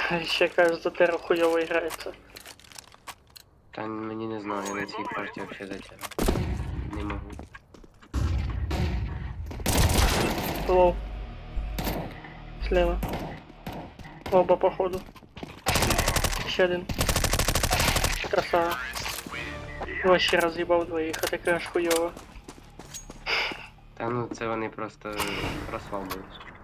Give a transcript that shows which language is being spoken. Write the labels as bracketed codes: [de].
[ru] Еще кажется, Терра хуёво играется. [uk] Та мені не знаю, я на цій карті вообще затягну. Не можу. [ru] Лоу. Слева. Оба походу. Еще один. Красава. Вообще разъебал двоих, а такая аж хуёво. [uk] Та ну це вони просто розслабились.